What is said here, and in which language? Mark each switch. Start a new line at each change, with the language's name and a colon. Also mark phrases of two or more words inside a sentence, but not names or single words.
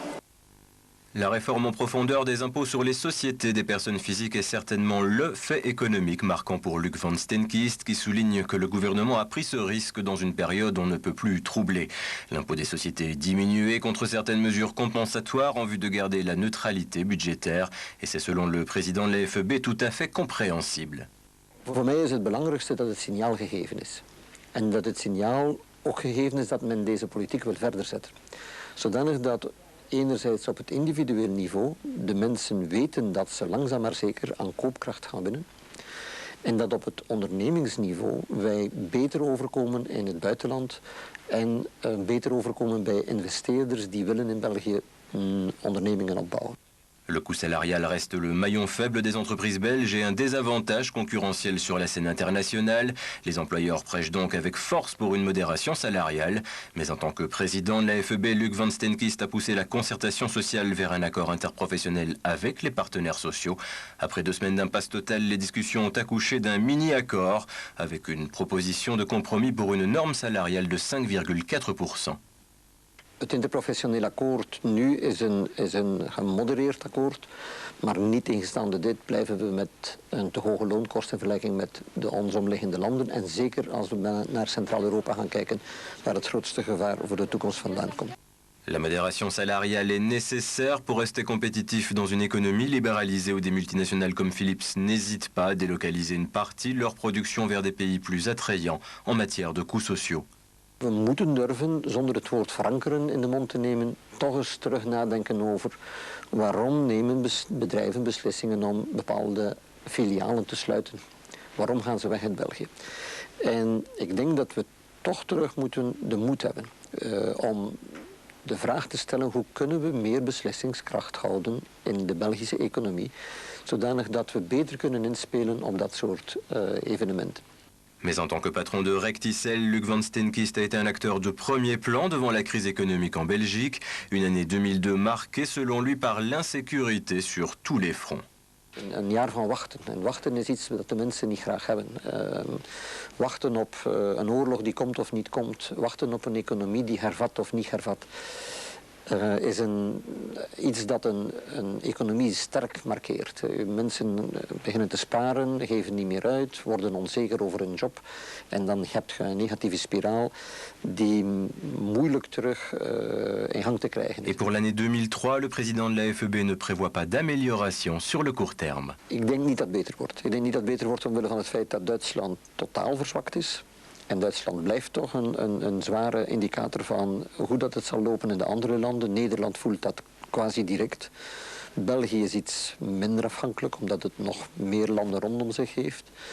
French: La réforme en profondeur des impôts sur les sociétés des personnes physiques est certainement le fait économique marquant pour Luc Van Stenkist, qui souligne que le gouvernement a pris ce risque dans une période où on ne peut plus troubler. L'impôt des sociétés est diminué contre certaines mesures compensatoires en vue de garder la neutralité budgétaire. Et c'est selon le président de la FEB tout à fait compréhensible.
Dutch: Voor mij is het belangrijkste dat het signaal gegeven is. En dat het signaal ook gegeven is dat men deze politiek wil verder zetten. Zodanig dat enerzijds op het individueel niveau de mensen weten dat ze langzaam maar zeker aan koopkracht gaan winnen. En dat op het ondernemingsniveau wij beter overkomen in het buitenland en beter overkomen bij investeerders die willen in België ondernemingen opbouwen.
French: Le coût salarial reste le maillon faible des entreprises belges et un désavantage concurrentiel sur la scène internationale. Les employeurs prêchent donc avec force pour une modération salariale. Mais en tant que président de la FEB, Luc Van Stenkist a poussé la concertation sociale vers un accord interprofessionnel avec les partenaires sociaux. Après 2 semaines d'impasse totale, les discussions ont accouché d'un mini-accord avec une proposition de compromis pour une norme salariale de 5,4%.
Dutch: Het interprofessioneel akkoord nu is een gemodereerd akkoord, maar niet tegenstaande dit blijven we met een te hoge loonkosten in vergelijking met de ons omliggende landen. En zeker als we naar Centraal-Europa gaan kijken, waar het grootste gevaar voor de toekomst vandaan komt.
French: La modération salariale est nécessaire pour rester compétitif dans une économie libéralisée où des multinationales comme Philips n'hésitent pas à délocaliser une partie de leur production vers des pays plus attrayants en matière de coûts sociaux.
Dutch: We moeten durven, zonder het woord verankeren in de mond te nemen, toch eens terug nadenken over waarom nemen bedrijven beslissingen om bepaalde filialen te sluiten. Waarom gaan ze weg uit België? En ik denk dat we toch terug moeten de moed hebben om de vraag te stellen hoe kunnen we meer beslissingskracht houden in de Belgische economie, zodanig dat we beter kunnen inspelen op dat soort evenementen.
French: Mais en tant que patron de Recticel, Luc Van Stenkist a été un acteur de premier plan devant la crise économique en Belgique. Une année 2002 marquée selon lui par l'insécurité sur tous les fronts.
Dutch: Een jaar van wachten. En wachten is iets dat de mensen niet graag hebben. Wachten op een oorlog die komt of niet komt. Wachten op een economie die hervat of niet hervat. Is iets dat een economie sterk markeert. Mensen beginnen te sparen, geven niet meer uit, worden onzeker over hun job. En dan heb je een negatieve spiraal die moeilijk terug in gang te krijgen is.
French: Et pour l'année 2003, le président de la FEB ne prévoit pas d'amélioration sur le court terme.
Dutch: Ik denk niet dat het beter wordt. Ik denk niet dat het beter wordt omwille van het feit dat Duitsland totaal verzwakt is. En Duitsland blijft toch een zware indicator van hoe dat het zal lopen in de andere landen. Nederland voelt dat quasi direct. België is iets minder afhankelijk, omdat het nog meer landen rondom zich heeft.